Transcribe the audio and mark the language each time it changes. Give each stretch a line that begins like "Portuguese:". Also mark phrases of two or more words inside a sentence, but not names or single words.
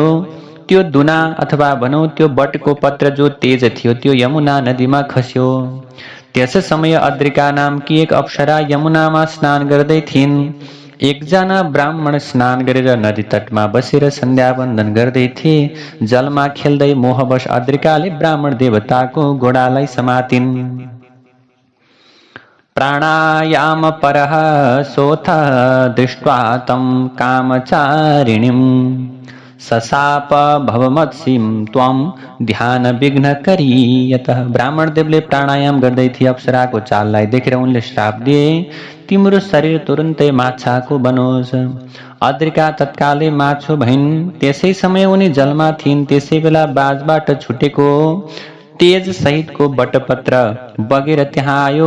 Nepali: त्यो दुना अथवा भनौँ त्यो बटको पत्र जो तेज थियो त्यो यमुना नदीमा खस्यो। त्यस समय अद्रिका नामकी एक अप्सरा यमुनामा स्नान गर्दै थिइन्। एकजना ब्राह्मण स्नान गरेर नदी तटमा बसेर सन्ध्यावन्दन गर्दै थिए। जलमा खेल्दै मोहवश अद्रिकाले ब्राह्मण देवताको घोडालाई समातिन्।
Sanskrit: प्राणायाम परः सोऽथ दृष्ट्वा तं कामचारिणीम् सशाप भवमत्सिम त्वम ध्यान विघ्न करी।
Nepali: यतः ब्राह्मण देवले प्राणायाम गर्दै थिए। अप्सराको चाललाई देखेर उनले श्राप दिए, तिम्रो शरीर तुरुन्तै माछाको बनोस्। अद्रिका तत्कालै माछो भइन्। त्यसै समय उनी जलमा थिइन्। त्यसै बेला बाजबाट छुटेको तेज सहितको बटपत्र बगेर त्यहाँ आयो।